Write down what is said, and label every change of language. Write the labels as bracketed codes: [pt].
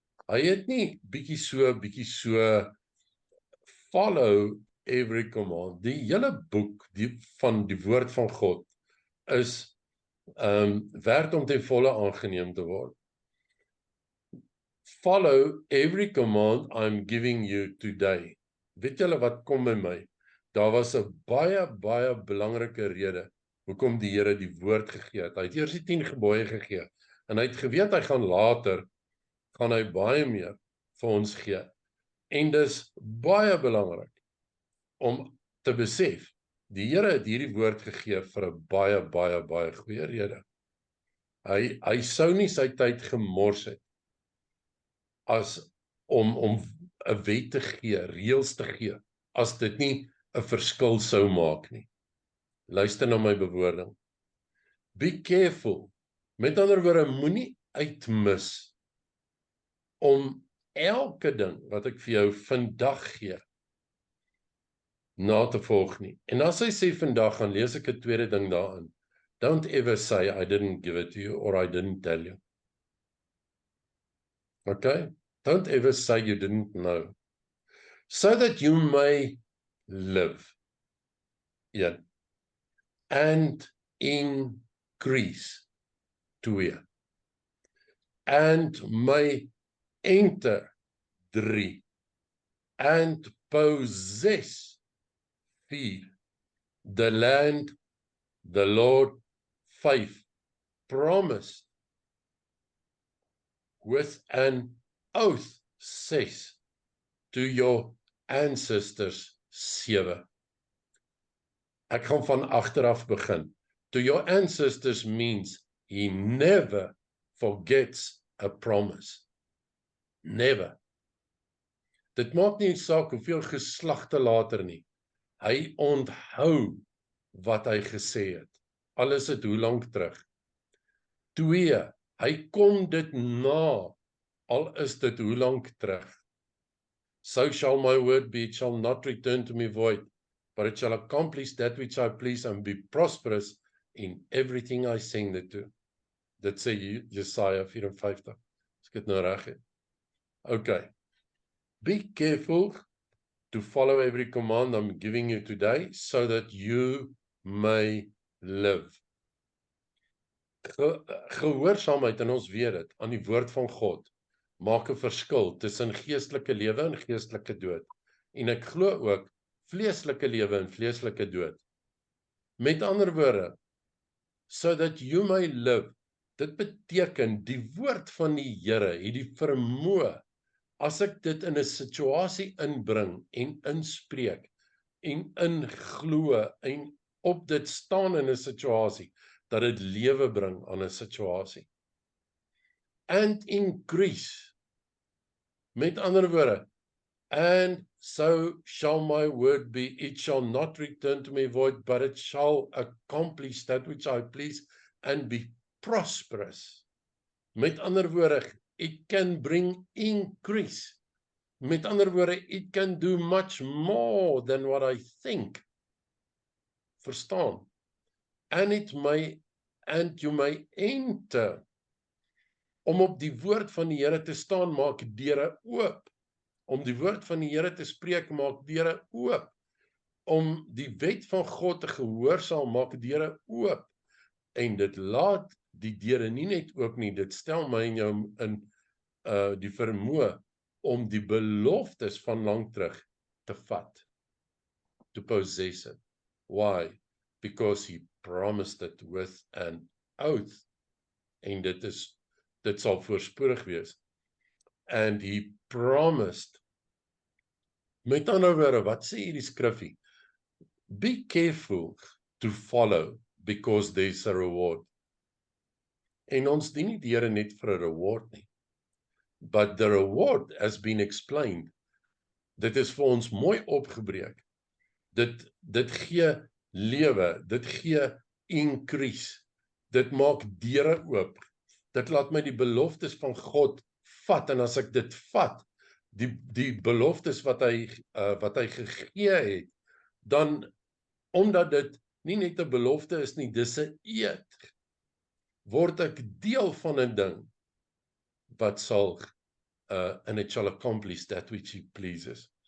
[af] Hy het nie bietjie so, [en] follow every command. [af] Die hele boek van die woord van God is werd om ten volle aangeneem te word. [en] Follow every command I'm giving you today. [af] Weet julle wat kom by my? Daar was 'n baie belangrike rede hoekom die Here die woord gegee het. Hy het eers die 10 gebooie gegee, en hy het geweet hy gaan later, gaan hy baie meer vir ons gee. En dis baie belangrik om te besef, die Here het hierdie woord gegee vir 'n baie goeie rede. Hy sou nie sy tyd gemors het as om 'n wet te gee, reëls te gee, as dit nie 'n verskil sou maak nie. Luister na my bewoording. [en] Be careful. [af] Met ander woorde, moenie uitmis om elke ding wat ek vir jou vandag gee, na te volg nie. En as hy sê vandag, gaan lees ek 'n tweede ding daarin. [en] Don't ever say, I didn't give it to you, or I didn't tell you. Okay? Don't ever say you didn't know. So that you may live. Yeah. And increase, 2, and may enter, 3, and possess, 4, the land the Lord, 5, promised with an oath, 6, to your ancestors, 7. [af] Ek gaan van agteraf begin. [en] To your ancestors means he never forgets a promise. Never. [af] Dit maak nie saak hoeveel geslagte later nie. Hy onthou wat hy gesê het. Al is dit hoe lank terug. 2, hy kom dit na, al is dit hoe lank terug. [en] So shall my word be, it shall not return to me void, but it shall accomplish that which I please and be prosperous in everything I send it to. [af] Dit sê Jesaja 54, as ek dit nou reg het. Okay. [en] Be careful to follow every command I'm giving you today, so that you may live. [af] Gehoorsaamheid, en ons weet dit, aan die woord van God, maak 'n verskil tussen geestelike lewe en geestelike dood. En ek glo ook vleeslike lewe en vleeslike dood. Met ander woorde, [en] so that you may live, [af] dit beteken die woord van die Here het die vermoë, as ek dit in 'n situasie inbring en inspreek en inglo en op dit staan in 'n situasie, dat dit lewe bring aan 'n situasie. [en] And increase. [af] Met ander woorde, [en] and so shall my word be, it shall not return to me void, but it shall accomplish that which I please and be prosperous. [af] Met ander woorde, [en] it can bring increase. [af] Met ander woorde, [en] it can do much more than what I think. [af] Verstaan? [en] And you may enter. [af] Om op die woord van die Here te staan, maak deure oop. Om die woord van die Here te spreek, maak deure oop. Om die wet van God te gehoorsaam, maak deure oop. En dit laat die deure nie net oop nie, dit stel my en jou in die vermoë om die beloftes van lank terug te vat. [en] To possess it. Why? Because he promised it with an oath. [af] En dit sal voorspoedig wees. [en] And he promised. [af] Met ander woorde, wat sê hierdie skrifgie? [en] Be careful to follow, because there's a reward. [af] En ons dien nie die Here net vir 'n reward nie. [en] But the reward has been explained. [af] Dit is vir ons mooi opgebreek. Dit gee lewe, dit gee increase. Dit maak deure oop. Dit laat my die beloftes van God vat, en as ek dit vat, die beloftes wat hy gegee het, dan, omdat dit nie net 'n belofte is nie, dis 'n eed, word ek deel van 'n ding wat sal [en] and it shall accomplish that which he pleases.